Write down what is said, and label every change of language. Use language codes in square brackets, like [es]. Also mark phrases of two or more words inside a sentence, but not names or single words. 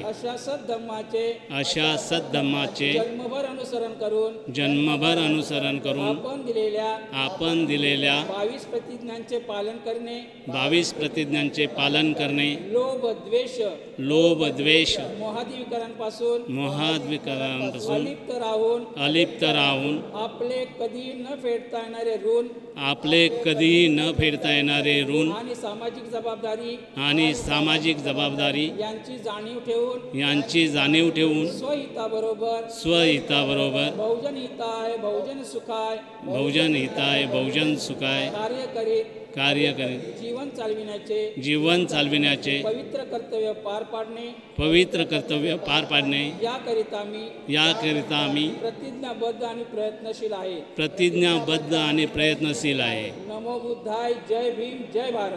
[mr] अशा सद्धम्माचे जन्मभर अनुसरण करून आपण दिलेल्या 22 प्रतिज्ञांचे पालन करणे लोभ द्वेष मोहादिविकारांपासून अलिप्त राहून आपले कधी न फेडता येणारे ऋण आणि सामाजिक जबाबदारी यांची जाणीव ठेवून स्वहिताबरोबर [sa] बहुजन हिताय बहुजन सुखाय [mr] कार्य करीत जीवन चालविण्याचे पवित्र कर्तव्य पार पाडणे याकरिता मी प्रतिज्ञाबद्ध आणि प्रयत्नशील आहे। [sa] नमो बुद्धाय [mr] जय भीम जय भारत।